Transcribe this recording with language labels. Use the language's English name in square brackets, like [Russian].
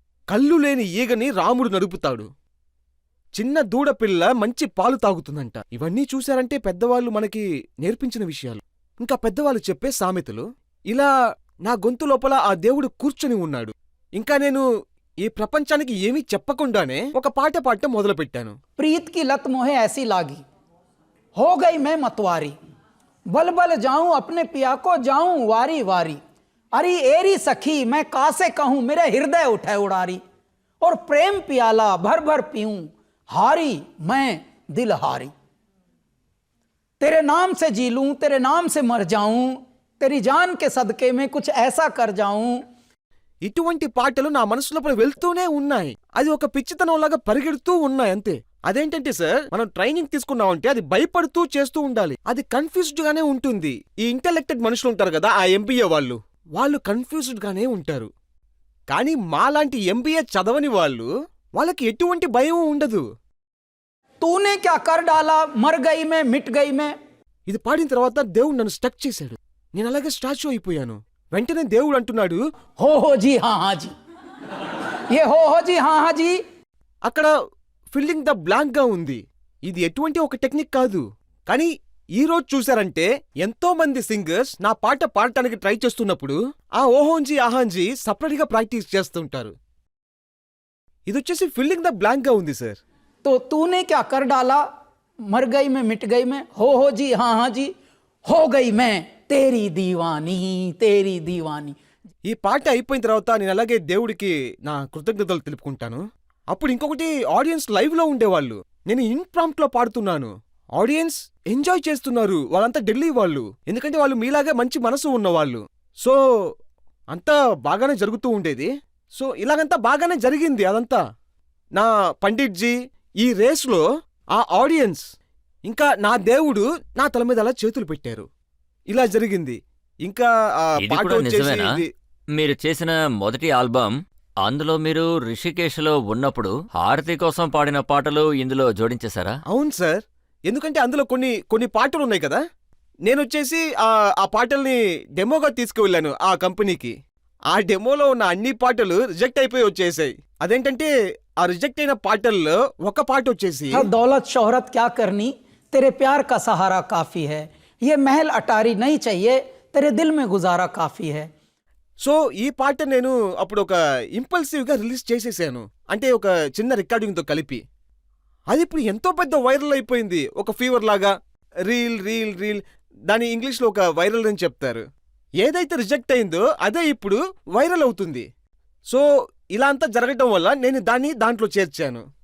[Telugu] కళ్ళు లేని ఈగని రాముడు నడుపుతాడు. చిన్న దూడపిల్ల మంచి పాలు తాగుతుందంట. ఇవన్నీ చూశారంటే పెద్దవాళ్ళు మనకి నేర్పించిన విషయాలు, ఇంకా పెద్దవాళ్ళు చెప్పే సామెతలు. ఇలా నా గొంతు లోపల ఆ దేవుడు కూర్చొని ఉన్నాడు. ఇంకా నేను ఈ ప్రపంచానికి ఏమీ చెప్పకుండానే ఒక పాట పాడటం మొదలుపెట్టాను. [Hindi] प्रीत की लत मोहे ऐसी लागी, हो गई मैं मतवारी, बल बल जाऊं अपने पिया को जाऊं वारी वारी, अरे एरी सखी मैं कासे कहूं मेरे हृदय उठे उड़ारी, और प्रेम पियाला भर भर पीऊं हारी मैं दिल हारी, तेरे नाम से जी लूं तेरे नाम से मर जाऊं, तेरी जान के सदके में कुछ ऐसा कर जाऊं. [Telugu] ఇటువంటి పాటలు నా మనసు లోపల వెళ్తూనే ఉన్నాయి. అది ఒక పిచ్చితనంలాగా పరిగెడుతూ ఉన్నాయి అంతే. అదేంటంటే సార్, మనం ట్రైనింగ్ తీసుకున్నామంటే అది భయపడుతూ చేస్తూ ఉండాలి. అది కన్ఫ్యూజ్డ్ గానే ఉంటుంది. ఈ ఇంటెలెక్టెడ్ మనుషులు ఉంటారు కదా, ఆ ఎంబీఏ వాళ్ళు కన్ఫ్యూజ్డ్ గానే ఉంటారు. కానీ మాలాంటి ఎంబీఏ చదవని వాళ్ళకి ఎటువంటి భయం ఉండదు. [Hindi] तूने क्या कर डाला मर गई मैं मिट गई मैं. [Telugu] ఇది పాడిన తర్వాత దేవుడు నన్ను స్టక్ చేశాడు. నేను అలాగే స్టాచ్యూ అయిపోయాను. వెంటనే దేవుడు అంటున్నాడు, [Hindi] हो जी हाँ हाँ जी, ये हो जी हाँ हाँ जी. [Telugu] అక్కడ ఫిల్లింగ్ ద బ్లాంక్ గా ఉంది. ఇది ఎటువంటి ఒక టెక్నిక్ కాదు. కానీ ఈ రోజు చూసారంటే ఎంతో మంది సింగర్స్ నా పాట పాడటానికి ట్రై చేస్తున్నప్పుడు ఆ ఓహోంజీ ఆహాంజీ సపరేట్ గా ప్రాక్టీస్ చేస్తుంటారు. ఇదొచ్చేసి ఫిల్లింగ్ ద బ్లాంక్ గా ఉంది సార్. [Hindi] तो तूने क्या कर डाला मर गई मैं मिट गई मैं, हो जी हाँ हाँ जी, हो गई मैं तेरी दीवानी तेरी दीवानी. [Telugu] ఈ పాట అయిపోయిన తర్వాత నేను అలాగే దేవుడికి నా కృతజ్ఞతలు తెలుపుకుంటాను. అప్పుడు ఇంకొకటి, ఆడియన్స్ లైవ్ లో ఉండేవాళ్ళు. నేను ఇన్ప్రాంప్ట్ లో పాడుతున్నాను. ఆడియన్స్ ఎంజాయ్ చేస్తున్నారు. వాళ్ళంతా ఢిల్లీ వాళ్ళు, ఎందుకంటే వాళ్ళు మీలాగే మంచి మనసు ఉన్నవాళ్ళు. సో అంతా బాగానే జరుగుతూ ఉండేది. సో ఇలాగంతా బాగానే జరిగింది. అదంతా నా పండిట్జీ ఈ రేస్లో ఆ ఆడియన్స్ ఇంకా నా దేవుడు నా తల మీద అలా చేతులు పెట్టారు. ఇలా జరిగింది. ఇంకా ఆ ఇది పాట కూడా వచ్చేసి నిజమేనా? మీరు చేసిన మొదటి ఆల్బమ్, అందులో మీరు రిషికేశ్లో ఉన్నప్పుడు హారతి కోసం పాడిన పాటలు ఇందులో జోడించేశారా? అవును సార్, ఎందుకంటే అందులో కొన్ని పాటలు ఉన్నాయి కదా. నేనొచ్చేసి ఆ పాటల్ని డెమోగా తీసుకువెళ్ళాను ఆ కంపెనీకి. ఆ డెమోలో ఉన్న అన్ని పాటలు రిజెక్ట్ అయిపోయి వచ్చేసాయి. అదేంటంటే ఆ రిజెక్ట్ అయిన పాటల్లో ఒక పాట వచ్చేసి, [Hindi] दौलत शोहरत क्या करनी तेरे प्यार का सहारा काफी है, ये महल अटारी नहीं चाहिए तेरे दिल में गुजारा काफी है. [Telugu] సో ఈ పాట నేను అప్పుడు ఒక ఇంపల్సివ్ గా రిలీజ్ చేసేసాను. అంటే ఒక చిన్న రికార్డింగ్ తో కలిపి. అది ఇప్పుడు ఎంతో పెద్ద వైరల్ అయిపోయింది. ఒక ఫీవర్ లాగా రీల్ రీల్ రీల్. దాని ఇంగ్లీష్లో ఒక వైరల్ అని చెప్తారు. ఏదైతే రిజెక్ట్ అయిందో అదే ఇప్పుడు వైరల్ అవుతుంది. సో ఇలా అంతా జరగటం వల్ల నేను దాంట్లో చేర్చాను.